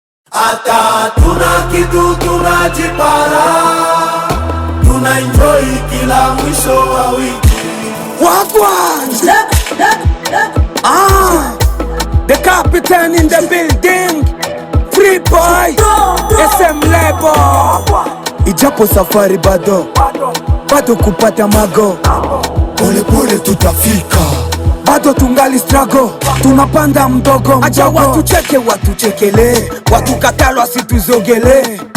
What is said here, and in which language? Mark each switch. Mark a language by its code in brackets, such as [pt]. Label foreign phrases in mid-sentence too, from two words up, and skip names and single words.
[sw] Hata tuna kitu tunajipara, tuna enjoy kila mwisho wa wiki. [en] Wagwan! Ah, the captain in the building. Free boy, S M Lebo. [sw] Ijapo safari bado, bado kupata mago. Pole pole tutafika. Bado tungali struggle, tunapanda mdogo mdogo. Acha watu cheke, watu chekele, watu katalwa situzogele.